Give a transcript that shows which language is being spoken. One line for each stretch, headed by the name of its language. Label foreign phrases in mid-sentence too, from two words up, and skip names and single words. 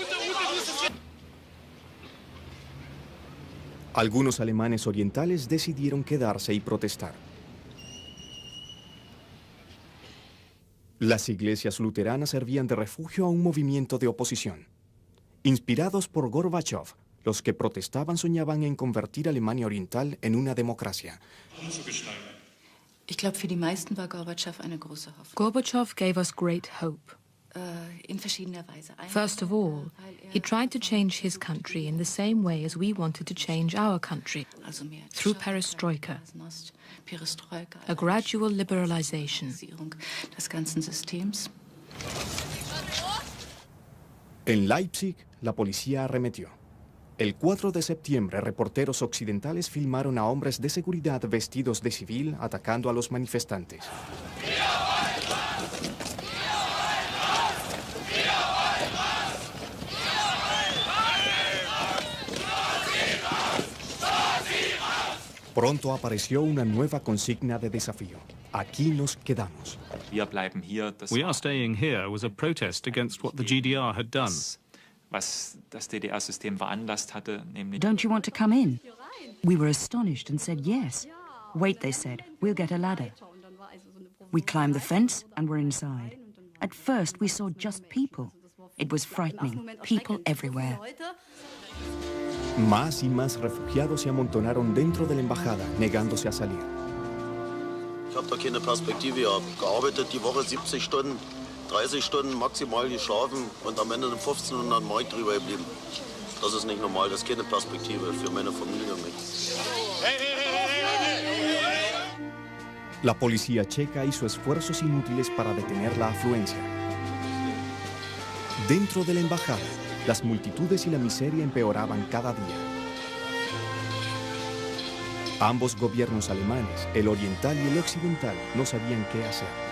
Spanish: Algunos alemanes orientales decidieron quedarse y protestar. Las iglesias luteranas servían de refugio a un movimiento de oposición. Inspirados por Gorbachev, los que protestaban soñaban en convertir Alemania Oriental en una democracia.
German: Ich glaube, für die meisten war Gorbatschow eine große Hoffnung.
English: Gorbachev gave us great hope.
German: In verschiedener Weise.
English: First of all, he tried to change his country in the same way as we wanted to change our country, through perestroika, a gradual liberalization.
German: Des ganzen Systems.
Spanish: En Leipzig, la policía arremetió. El 4 de septiembre, reporteros occidentales filmaron a hombres de seguridad vestidos de civil atacando a los manifestantes. Pronto apareció una nueva consigna de desafío. Aquí nos quedamos.
German: Wir bleiben hier.
English: We are staying here was a protest against what the GDR had done.
German: Was das DDR-System veranlasst hatte, nämlich...
English: Don't you want to come in? We were astonished and said yes. Wait, they said, we'll get a ladder. We climbed the fence and were inside. At first, we saw just people. It was frightening. People everywhere.
Spanish: Más y más refugiados se amontonaron dentro de la embajada, negándose a salir.
German: Ich habe da keine Perspektive gehabt. Gearbeitet die Woche 70 Stunden, 30 Stunden maximal geschlafen und am Ende 1500 Mark drüber geblieben. Das ist nicht normal, das ist keine Perspektive für meine Familie und mich.
Spanish: La policía checa hizo esfuerzos inútiles para detener la afluencia. Dentro de la embajada, las multitudes y la miseria empeoraban cada día. Ambos gobiernos alemanes, el oriental y el occidental, no sabían qué hacer.